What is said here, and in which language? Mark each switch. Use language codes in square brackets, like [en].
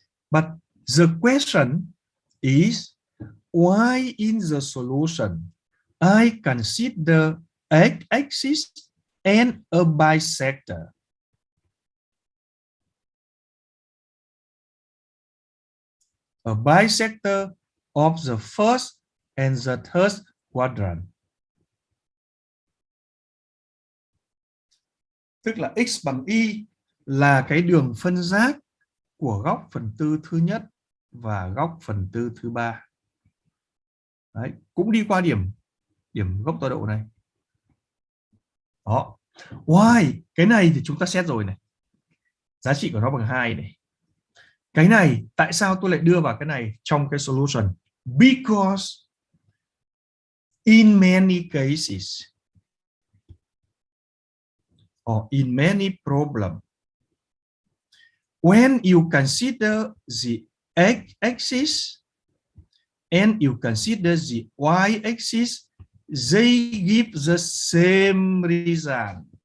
[en] But the question is, why in the solution I consider x-axis and a bisector? A bisector of the first and the third quadrant. [vi] Tức là x bằng y là cái đường phân giác của góc phần tư thứ nhất và góc phần tư thứ ba. Đấy, cũng đi qua điểm góc tọa độ này. Đó. Y cái này thì chúng ta xét rồi này, giá trị của nó bằng 2 này. Cái này tại sao tôi lại đưa vào cái này trong cái solution? [en] Because in many cases or in many problems, when you consider the x-axis and you consider the y-axis, they give the same result.